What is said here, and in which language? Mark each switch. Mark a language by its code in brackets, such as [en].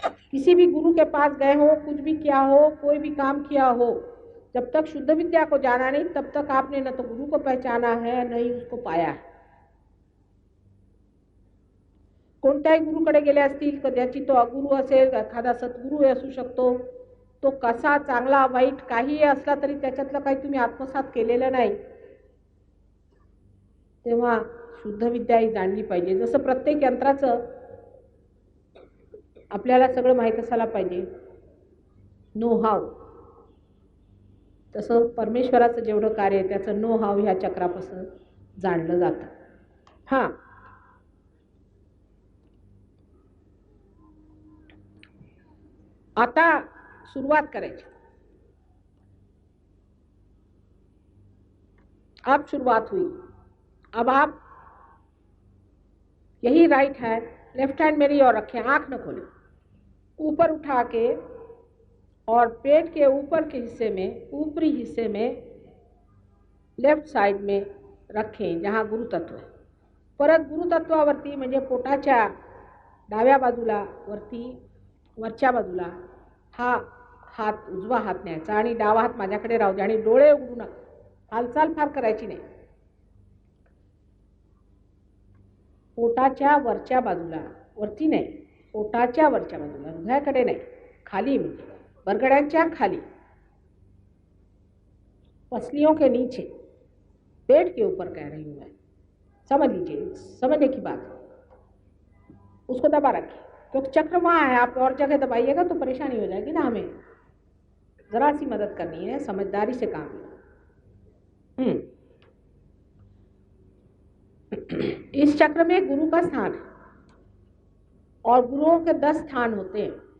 [hi] किसी भी गुरु के पास गए हो, कुछ भी किया हो, कोई भी काम किया हो, जब तक शुद्ध विद्या को जाना नहीं, तब तक आपने न तो गुरु को पहचाना है, न ही उसको पाया है. [mr] कोणत्याही गुरुकडे गेले असतील, कदाचित तो अगुरू असेल, एखादा सद्गुरू असू शकतो, तो कसा चांगला वाईट काहीही असला तरी त्याच्यातलं काही तुम्ही आत्मसात केलेलं नाही, तेव्हा शुद्ध विद्या ही जाणली पाहिजे. जसं प्रत्येक यंत्राचं आपल्याला सगळं माहीत असायला पाहिजे, नो हाव, तसं परमेश्वराचं जेवढं कार्य आहे त्याचं नो हाव ह्या चक्रापासून जाणलं जातं. हां, आता सुरुवात करायची. [hi] अब शुरुआत हुई. अब आप यही राइट है, लेफ्ट हैंड मेरी और रखें, आंख न खोलें, ऊपर उठा के और पेट के ऊपर के हिस्से में, ऊपरी हिस्से में लेफ्ट साइड में रखें जहाँ गुरु तत्व है. [mr] परत गुरु तत्वावरती म्हणजे पोटाच्या डाव्या बाजूला वरती, वरच्या बाजूला हा हात, उजवा हात न्यायचा आणि डावा हात माझ्याकडे राहू द्या आणि डोळे उघडू नका, हालचाल फार करायची नाही. पोटाच्या वरच्या बाजूला, वरती नाही, पोटाच्या वरच्या बाजूला, हृदयाकडे नाही, खाली, म्हणजे बरगड्यांच्या खाली, [hi] पसलियों के नीचे, पेट के ऊपर कह रही हूँ मैं, समझ लीजिए, समझने की बात. उसको दबा रखिए, क्योंकि चक्र वहाँ है, आप और जगह दबाइएगा तो परेशानी हो जाएगी ना. हमें जरा सी मदद करनी है, समझदारी से काम लें. इस चक्र में गुरु का स्थान है और गुरुओं के 10 स्थान होते हैं।